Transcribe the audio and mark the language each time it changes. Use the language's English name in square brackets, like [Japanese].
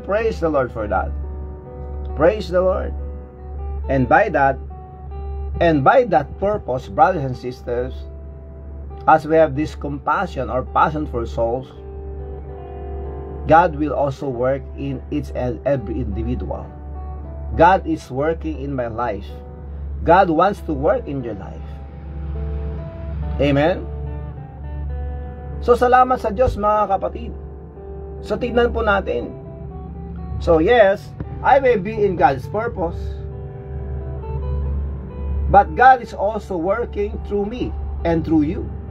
[English] Praise the Lord for that. Praise the Lord. And by that purpose, brothers and sisters, as we have this compassion or passion for souls, God will also work in each and every individual. God is working in my life. God wants to work in your life. Amen? [Filipino] So salamat sa Diyos, mga kapatid. So tignan po natin. [English] So yes, I may be in God's purpose, but God is also working through me and through you.